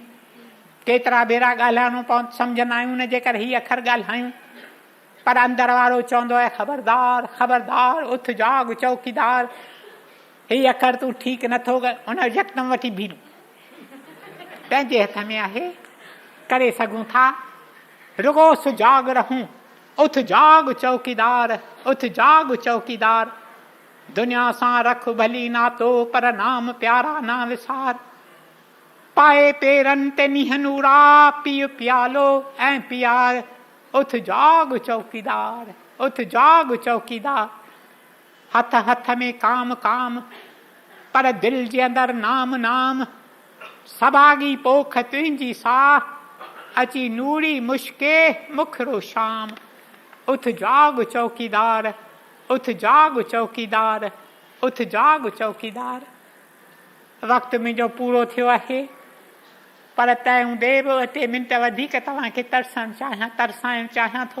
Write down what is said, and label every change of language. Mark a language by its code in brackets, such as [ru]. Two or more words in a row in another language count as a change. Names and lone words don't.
[sd] केतिरा भेरा ॻाल्हाइणो पवंदो, सम्झंदा आहियूं न जेकर हीअ अखर ॻाल्हायूं, पर अंदर वारो चवंदो आहे ख़बरदार, ख़बरदार, उथ जाग चौकीदार, हीअ अखर तूं ठीकु नथो कर, हुन यकदम वठी भीरूं। पंहिंजे हथ में आहे, करे सघूं था, रुगो सुजाग रहूं। उथ जाग चौकीदार, उथ जाग चौकीदार। दुनिया सां रख भली नातो, पर नाम प्यारा ना विसार। पाए पेरनि ते नीहनूरा, पीउ प्यालो ऐं प्यार। उथ जाग चौकीदार, उथ जाग चौकीदार। हथ हथ में काम काम, पर दिल जे अंदरि नाम नाम। सभागी पोख तुंहिंजी साह अची नूरी मुश्के मुखरो शाम। उथ जाग चौकीदार, उथ जाग चौकीदार, उथ जाग चौकीदार। वक़्तु मुंहिंजो पूरो थियो आहे, पर तंहिं हूंदे बि 2 मिंट वधीक तव्हांखे तरसाइण चाहियां थो।